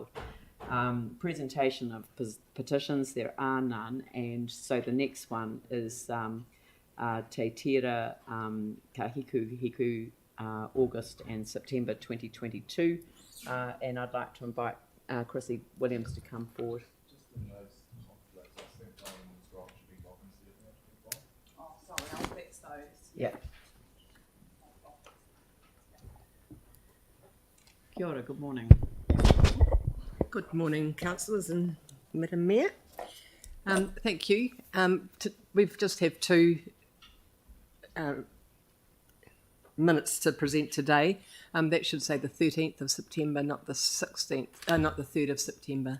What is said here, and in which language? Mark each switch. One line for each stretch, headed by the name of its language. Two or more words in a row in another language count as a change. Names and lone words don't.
English: Presentation of petitions, there are none, and so the next one is Te Tira Kahiku August and September 2022, and I'd like to invite Chrissy Williams to come forward. Oh, sorry, I'll fix those. Yeah.
Māori: Kia ora,
English: good morning. Good morning, councillors and Madam Mayor. Thank you. We've just have two minutes to present today. That should say the 13th of September, not the 16th, not the 3rd of September.